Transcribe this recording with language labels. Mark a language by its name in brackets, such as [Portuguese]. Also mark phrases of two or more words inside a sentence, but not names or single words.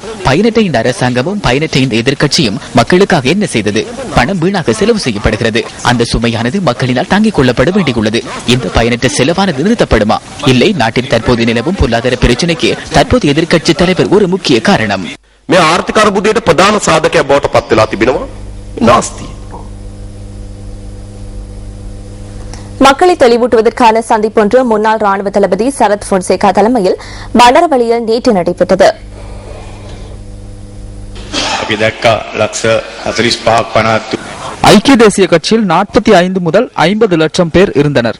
[Tamil] பயனற்ற இந்த அரசாங்கமும் பயனற்ற இந்த எதிர்க்கட்சியும் மக்களுக்காக என்ன செய்தது? பணம் வீணாக செலவு செய்யப்படுகிறது. அந்த சுமையானது மக்களினால் தாங்கிக் கொள்ளப்பட வேண்டியுள்ளது. இந்த பயனற்ற செலவானது நிறுத்தப்படுமா? இல்லை, நாட்டில் தற்போது நிலவும் பொருளாதார பிரச்சினைக்கு தற்போது எதிர்க்கட்சித் தலைவர் ஒரு முக்கிய காரணம். [Sinhala] මේ ආර්ථික අර්බුදයට ප්‍රධාන සාධකයක් බවට පත් වෙලා තිබෙනවා. නාස්තිය. [Tamil] மக்களை தெளிவூட்டுவதற்கான சந்திப்பொன்று முன்னாள் ராணுவ தளபதி சரத் பொன்சேகா தலைமையில் பண்டரவளியில் நேற்று நடைபெற்றது. ஐக்கிய தேசிய கட்சியில் 45 முதல் 50 லட்சம் பேர் இருந்தனர்.